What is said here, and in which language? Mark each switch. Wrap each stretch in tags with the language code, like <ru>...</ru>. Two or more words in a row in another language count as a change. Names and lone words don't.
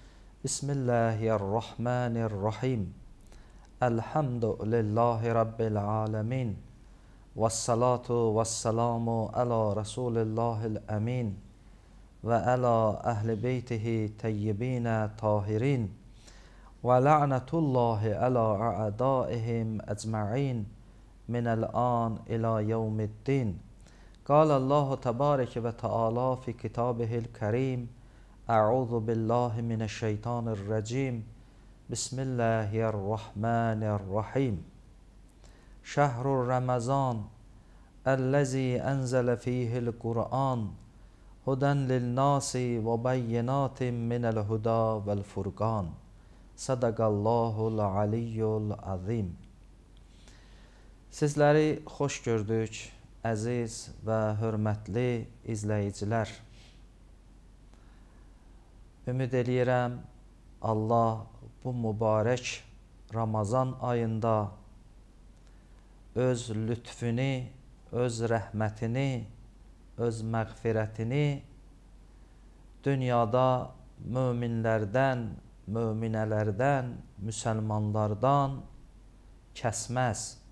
<ar>بسم الله الرحمن الرحيم. الحمد لله رب العالمين. والصلاة والسلام على رسول الله الأمين. وعلى أهل بيته الطيبين الطاهرين. ولعنة الله على أعدائهم أجمعين. من الآن إلى يوم الدين. قال الله تبارك وتعالى في كتابه الكريم أعوذ بالله من الشيطان الرجيم بسم الله الرحمن الرحيم شهر رمضان الذي أنزل فيه القرآن هدى للناس وبينات من الهدى والفرقان صدق الله العلي العظيم.</ar> <az>Sizləri xoş gördük, əziz və hörmətli izləyicilər. Ümid eləyirəm, Allah bu mübarək Ramazan ayında öz lütfünü, öz rəhmətini, öz məğfirətini dünyada möminlərdən, möminələrdən, müsəlmanlardan kəsməz.</az>